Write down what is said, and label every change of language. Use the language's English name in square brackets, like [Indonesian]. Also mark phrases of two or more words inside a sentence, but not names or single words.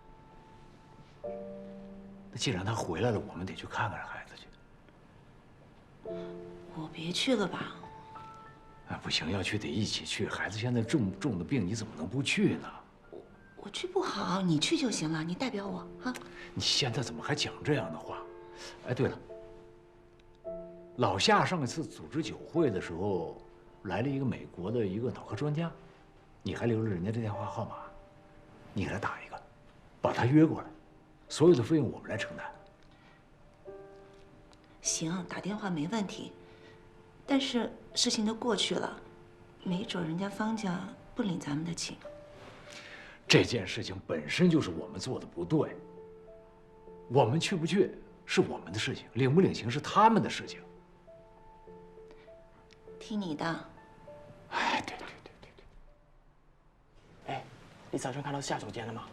[Chinese] 那既然她回來了，我們得去看看孩子去。我別去了吧？哎，不行，要去得一起去。孩子現在重的病，你怎麼能不去呢？我去不好，你去就行了，你代表我啊。你現在怎麼還講這樣的話？哎，對了，老夏上一次組織酒會的時候，來了一個美國的一個腦科專家，你還留了人家的電話號碼，你給他打一個，把他約過來，所有的費用我們來承擔。行，打電話沒問題，但是事情都過去了，沒準人家方家不領咱們的情。這件事情本身就是我們做的不對，我們去不去是我們的事情，領不領情是他們的事情。聽你的。哎，對。哎，你早上看到夏總監了嗎？